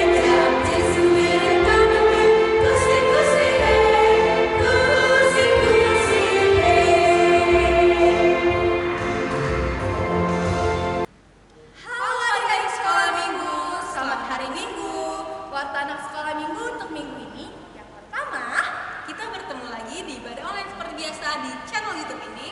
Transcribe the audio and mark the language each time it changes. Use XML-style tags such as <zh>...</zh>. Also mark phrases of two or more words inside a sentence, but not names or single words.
<hi>Jab Yesus मेरे काम में खुशी खुशी है, खुशी खुशी है.</hi> <id>Halo adik-adik sekolah minggu, selamat hari minggu. Warta anak sekolah minggu untuk minggu ini. Yang pertama, Kita bertemu lagi di ibadah online seperti biasa di channel YouTube ini.</id>